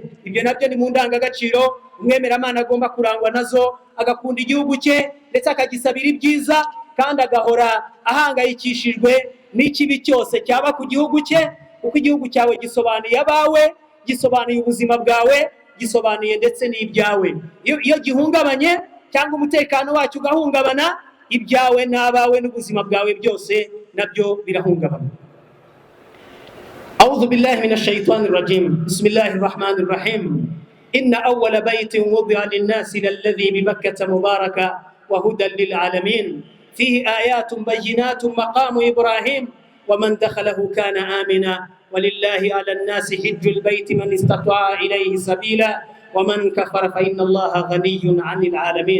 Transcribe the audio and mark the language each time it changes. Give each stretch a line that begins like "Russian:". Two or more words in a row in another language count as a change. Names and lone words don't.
Kinyarwanda: Ibyo nabyo ni mu ndangagaciro umwemeramana agomba kurangwa nazo, agakunda igihugu cye ndetse akagisabira ibyiza kandi agahora ahangayikishijwe n'ikibi cyose cyaba ku gihugu cye, kuko igihugu cyawe gisobanuye abawe, gisobanuye ubuzima bwawe, gisobanuye ndetse n'ibyawe. Iyo gihungabanye cyangwa umutekano wacyo ugahungabana, ibyawe n'abawe n'ubuzima bwawe byose nabyo birahungabana.
Arabic: أعوذ بالله من الشيطان الرجيم. بسم الله الرحمن الرحيم. إن أول بيت وضع للناس للذي بمكة مباركة وهدى للعالمين فيه آيات بينات مقام إبراهيم ومن دخله كان آمنا ولله على الناس حج البيت من استطاع إليه سبيلا ومن كفر فإن الله غني عن العالمين.